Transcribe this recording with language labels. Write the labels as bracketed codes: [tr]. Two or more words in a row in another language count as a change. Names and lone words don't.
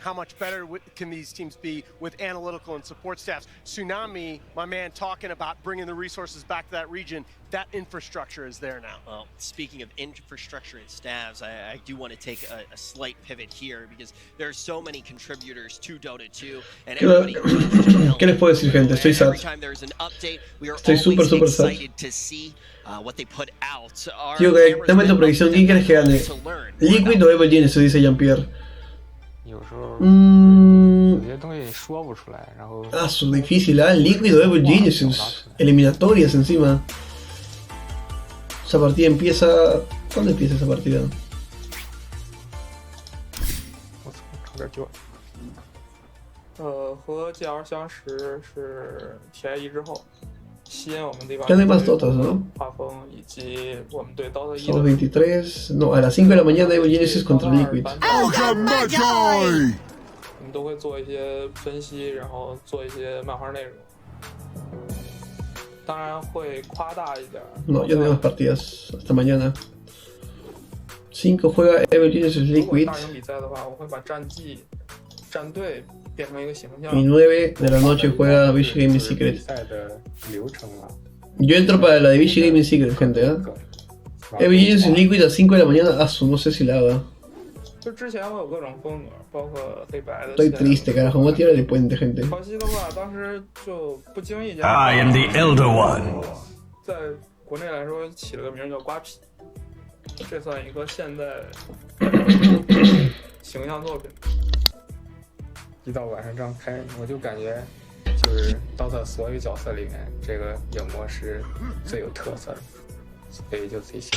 [en] How much better can these teams be with analytical and support staffs? Tsunami, my man, talking about bringing the resources back to that region, that infrastructure is there now. Well, speaking of infrastructure and staffs, I do want to take a slight pivot here because there are so many contributors to Dota 2, and everybody. [es] ¿Qué les puedo decir, gente? Estoy sad. [en] Every time there's an update, we are [es] Estoy súper sad. [en] excited to see what they put out. [es] Tío, dame tu predicción. ¿Quién quieres que gane? Liquid o Evil Geniuses, dice Jean-Pierre. Su difícil, ¿ah? Liquid o Evil Geniuses. Eliminatorias encima. Esa partida empieza... ¿Cuándo empieza esa partida? Ya no hay más Dotas, ¿no? Son 23... No, a las 5 de la mañana Evil Geniuses contra Liquid. [zh] 我们都会做一些分析，然后做一些漫画内容。当然会夸大一点。 [es] No, ya no hay más partidas hasta mañana. 5 juega Evil Geniuses Liquid. [zh] 大型比赛的话，我会把战绩、战队变成一个形象。 [es] Y 9 de la noche juega Vichy Gaming Secret. Yo entro para la de Vichy Gaming Secret, gente, ¿eh? Evil Geniuses Liquid a 5 de la mañana. No sé si la haga. [zh] 就之前我有各种风格，包括黑白的。 [es] Estoy triste, carajo. Voy a tirar el puente, gente. [zh] 可惜的话，当时就不经意间。 [en] I am the elder one. [zh] 在国内来说，起了个名叫瓜皮，这算一个现代形象作品。一到晚上这样开，我就感觉就是 DOTA 所有角色里面，这个影魔是最有特色的，所以就最喜欢。